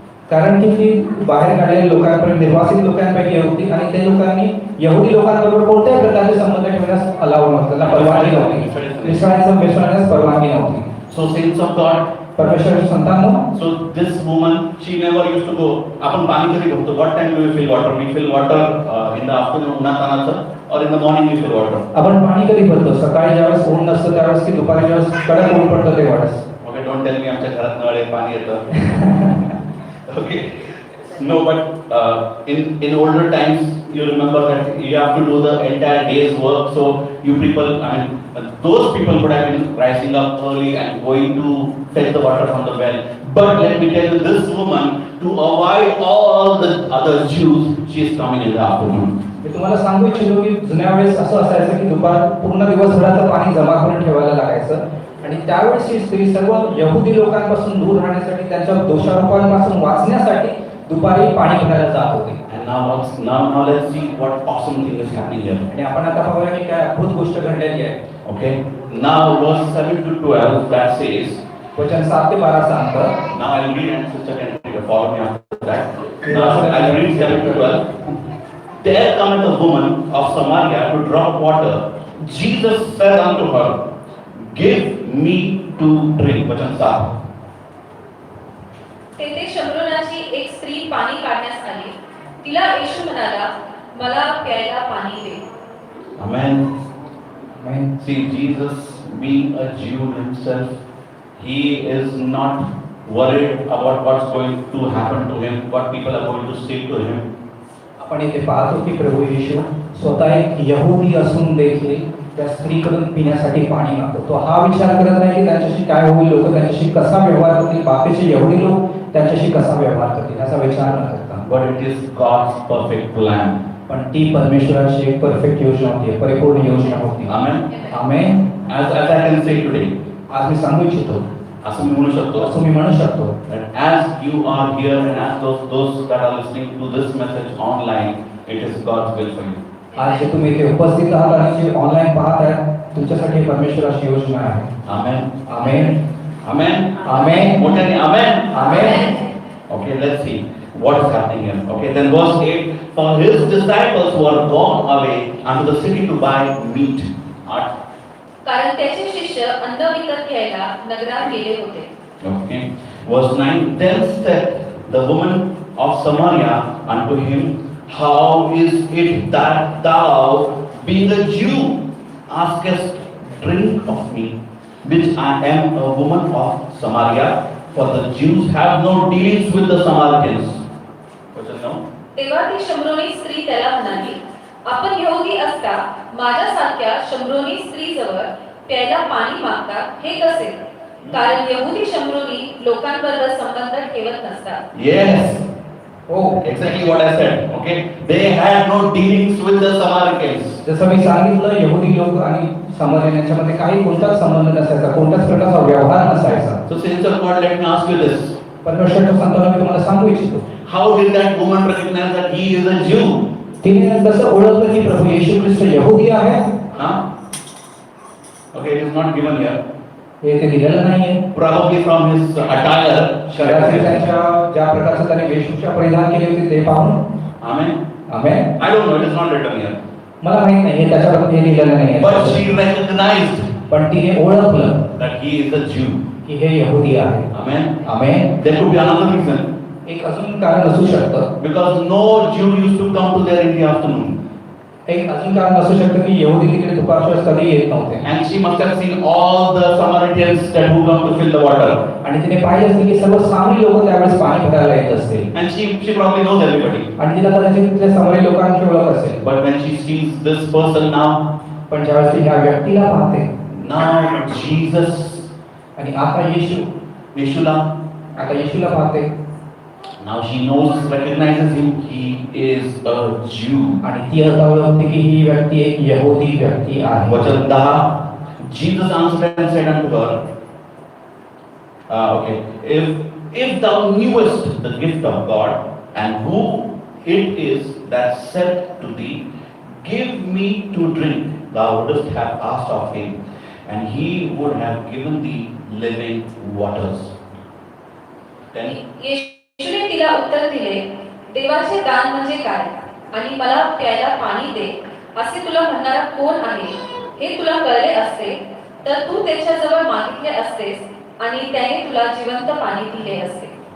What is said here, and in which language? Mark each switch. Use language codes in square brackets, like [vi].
[mr] कारण की ती बाहेर काढलेल्या लोकांपर्यंत निर्वासित लोकांपैकी होती आणि त्या लोकांनी यहुदी लोकांबरोबर कोणत्याही प्रकारचे संबंध ठेवण्यास अलाव नव्हतं, त्यांना परवानगी नव्हती. इस्रायलचं मिसळण्यास परवानगी नव्हती. [en] So saints of God, [mr] परमेश्वर संतांनो, [en] so this woman, she never used to go. [mr] आपण पाणी कधी भरतो? [en] What time do we fill water? We fill water in the afternoon, [mr] उन्हातानाचं, [en] or in the morning we fill water. [mr] आपण पाणी कधी भरतो? सकाळी ज्यावेळेस ऊन नसतं त्यावेळेस की दुपारी ज्यावेळेस कडक ऊन पडतं तेव्हाच. [en] Okay, don't tell me [mr] आमच्या घरात नळ आहे, पाणी येतं. [en] Okay. No, but in older times, you remember that you have to do the entire day's work. So you people, those people would have been rising up early and going to fetch the water from the well. But let me tell you, this woman, to avoid all the other Jews, she is coming in the afternoon. [mr] मी तुम्हाला सांगू इच्छितो की जुन्या वेळेस असं असायचं की दुपार पूर्ण दिवसभराचं पाणी जमा करून ठेवायला लागायचं आणि त्यावेळेस ही स्त्री सर्व यहुदी लोकांपासून दूर राहण्यासाठी, त्यांच्या दोषारोपांपासून वाचण्यासाठी दुपारी पाणी भरायला जात होती. [en] And now let's see what awesome thing is happening here. [mr] आणि आपण आता पाहूया की काय अद्भुत गोष्ट घडलेली आहे. [en] Okay. Now verse 7 to 12 that says. [mr] वचन 7 ते 12 सांगतं. [en] Now I'll read and sister can follow me after that. Now I'll read 7 to 12. There cometh a woman of Samaria to draw water. Jesus said unto her, give me to drink. [mr] वचन 7. तेथे शमरोनाची एक स्त्री पाणी काढण्यास आली. तिला येशू म्हणाला, मला प्यायला पाणी दे. [en] Amen. Amen. See, Jesus, being a Jew himself, he is not worried about what's going to happen to him, what people are going to say to him. [mr] आपण इथे पाहतो की प्रभू येशू स्वतः एक यहुदी असून देखील त्या स्त्रीकडून पिण्यासाठी पाणी मागतो. तो हा विचार करत नाही की त्यांच्याशी काय होईल, लोक त्यांच्याशी कसा व्यवहार करतील, बाकीचे यहुदी लोक त्यांच्याशी कसा व्यवहार करतील, याचा विचार न करता. [en] But it is God's perfect plan. [mr] पण ती परमेश्वराची एक परफेक्ट योजना होती, परिपूर्ण योजना होती. [en] Amen. [mr] Amen. [en] As I can say today, [mr] आज मी सांगू इच्छितो, असं मी म्हणू शकतो, असं मी म्हणू शकतो, [en] that as you are here and as those that are listening to this message online, it is God's will for you. [mr] आज जे तुम्ही इथे उपस्थित आहात आणि जे ऑनलाईन पाहत आहात, तुमच्यासाठी परमेश्वराची योजना आहे. [en] Amen. [mr] आमेन. [en] Amen. [mr] आमेन. मोठ्याने Amen. Amen. [en] Okay, let's see what is happening here. Okay, then verse 8, for his disciples were gone away unto the city to buy meat. [mr] कारण त्याचे शिष्य अन्न विकत घ्यायला नगरात गेले होते. [en] Okay, verse 9, then said the woman of Samaria unto him, how is it that thou, being a Jew, askest drink of me, which I am a woman of Samaria? For the Jews have no dealings with the Samaritans. What's it now? [mr] तेव्हा ती शम्रोनी स्त्री त्याला म्हणाली, आपण यहुदी असता माझ्यासारख्या शम्रोनी स्त्रीजवळ प्यायला पाणी मागतात हे कसे? कारण यहुदी शम्रोनी लोकांबरोबर संबंध ठेवत नसतात. [en] Yes. [mr] हो, [en] Exactly what I said. Okay, they had no dealings with the Samaritans. [mr] जसं मी सांगितलं, यहुदी लोक आणि समाज यांच्यामध्ये काही कोणताच संबंध नसायचा, कोणत्याच प्रकारचा व्यवहार नसायचा. [en] So, saints of God, let me ask you this: [mr] परमेश्वराच्या संतांना मी तुम्हाला सांगू इच्छितो, [en] how did that woman recognize that he is a Jew? [mr] तिने कसं ओळखलं की प्रभू येशू ख्रिस्त यहुदी आहे? Huh? [en] Okay, it is not given here. [mr] हे ते दिलेलं नाहीये. [en] Probably from his attire. [mr] शरीराचे त्यांच्या ज्या प्रकारचं त्याने वेशभूषा परिधान केली होती ते पाहून. [en] Amen. [mr] Amen. [en] I don't know. It is not written here. [mr] मला माहित नाही, हे त्याच्याबद्दल हे लिहिलेलं नाहीये. [en] But she recognized [mr] पण तिने ओळखलं [en] that he is a Jew. [mr] की हे यहुदी आहे. [en] Amen. [mr] Amen. [en] There could be another reason. [mr] एक अजून कारण असू शकतं. [en] Because no Jew used to come to there in the afternoon. [mr] एक अजून कारण असू शकतं की यहुदी तिकडे दुपारच्या वेळेस कधी येत नव्हते. [en] And she must have seen all the Samaritans that who come to fill the water. [mr] आणि तिने पाहिलं असेल की सर्व सामान्य लोक त्यावेळेस पाणी भरायला येत असतील. [en] And she probably knows everybody. [mr] आणि तिला कदाचित तिथल्या सामान्य लोकांची ओळख असेल. [en] But when she sees this person now, [mr] पण ज्यावेळेस ती ह्या व्यक्तीला पाहते, [en] now Jesus, [mr] आणि आता [en] Yeshua, [mr] आता येशूला पाहते, [en] now she knows, recognizes him, he is a Jew. [mr] आणि ती आता ओळखते की ही व्यक्ती एक यहुदी व्यक्ती आहे. वचन 10, [en] Jesus answered and said unto her, okay, if thou knewest the gift of God and who it is that said to thee, give me to drink, thou wouldst have asked of him, and he would have given thee living waters. [mr] 10. येशूने तिला उत्तर दिले, देवाचे दान म्हणजे काय आणि मला प्यायला पाणी दे असे तुला म्हणणारा कोण आहे हे तुला कळले असते तर तू त्याच्याजवळ मागितले असतेस आणि त्याने तुला जिवंत पाणी दिले असते.